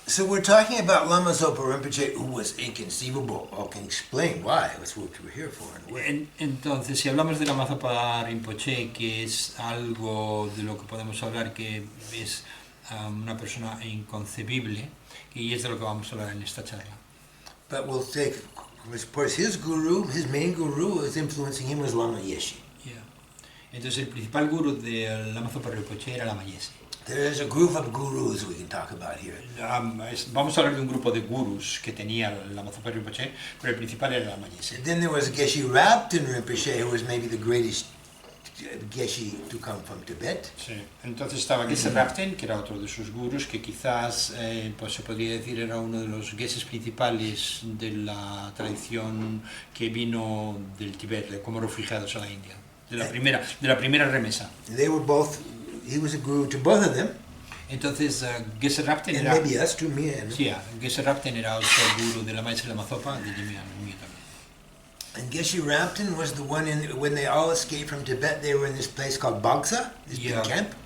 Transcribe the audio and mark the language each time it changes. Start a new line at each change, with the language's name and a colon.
English: So we're talking about Lama Zopa Rimpoché, who was inconceivable. I can explain why. That's what we're here for.
Spanish: Entonces, si hablamos de Lama Zopa Rimpoché, que es algo de lo que podemos hablar, que es una persona inconcebible, y es de lo que vamos a hablar en esta charla.
English: But we'll take, of course, his main guru was influencing him was Lama Yeshe. Yeah.
Spanish: Entonces, el principal guru de Lama Zopa Rimpoché era Lama Yeshe.
English: There's a group of gurus we can talk about here.
Spanish: Vamos a hablar de un grupo de gurus que tenía Lama Zopa Rimpoché, pero el principal era Lama Yeshe.
English: And then there was Yeshe Rimpoché, who was maybe the greatest Yeshe to come from Tibet.
Spanish: Sí. Entonces estaba Yeshe Rapten, que era otro de sus gurus, que quizás pues se podría decir era uno de los Yeshes principales de la tradición que vino del Tíbet, como refugiados a la India, de la primera remesa.
English: They were both. He was a guru to both of them.
Spanish: Entonces Yeshe Rapten
English: And
Spanish: era.
English: maybe us too, me and
Spanish: Sí, Yeshe Rapten era otro guru de Lama Yeshe y Lama Zopa, de Jimi Neal también.
English: And Yeshe Rapten was the one when they all escaped from Tibet. They were in this place called Bagsa, this big camp.